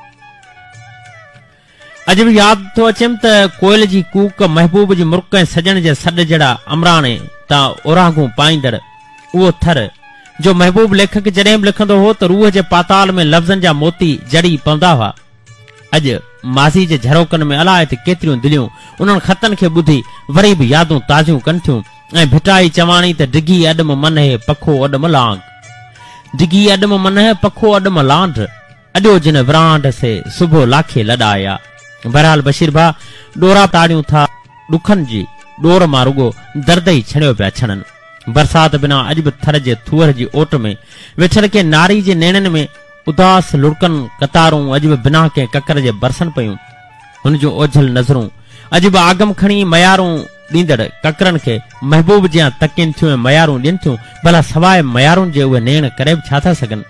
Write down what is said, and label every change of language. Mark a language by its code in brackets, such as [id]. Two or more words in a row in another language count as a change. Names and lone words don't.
[sd] अॼु बि यादि थो अचेमि त कोयल जी कूक महबूब जी मुर्क ऐं सजण जे सॾ जहिड़ा अमराणे तां ओरांगूं पाईंदड़ उहो थर जो महबूब लेखक जॾहिं बि लिखंदो हो त रूह जे पाताल में लफ़्ज़नि जा मोती जड़ी पवंदा हुआ। अॼु माज़ी जे झरोकनि में अलाए त केतिरियूं दिलियूं उन्हनि ख़तनि खे ॿुधी वरी बि यादूं ताज़ियूं कनि थियूं ऐं भिटाई चवाणी त डिघी अॾम मन है पखो अॾम लांग, डिघी अॾम मन है पखो अॾम लांड, अॼो जिन विरांड से सुबुह लाखे लॾाया। बहरहाल बशीर भा ॾोरा ताड़ियूं था ॾुखनि जी ॾोर मां रुगो दर्द ई छड़ियो पिया छड़नि, बरसाति बिना अॼु बि थर जे थूअर जी ओट में वेठल के नारी जे नेणनि में उदास लुड़कनि कतारूं अॼु बि बिना कंहिं ककर जे बरसनि पयूं, हुन जूं ओझल नज़रूं अॼु बि आगम खणी मयारूं ॾींदड़ ककरनि खे महबूब जियां तकिन थियूं ऐं मयारूं ॾियनि थियूं, भला सवाइ मयारुनि जे उहे नेण करे बि छा था सघनि।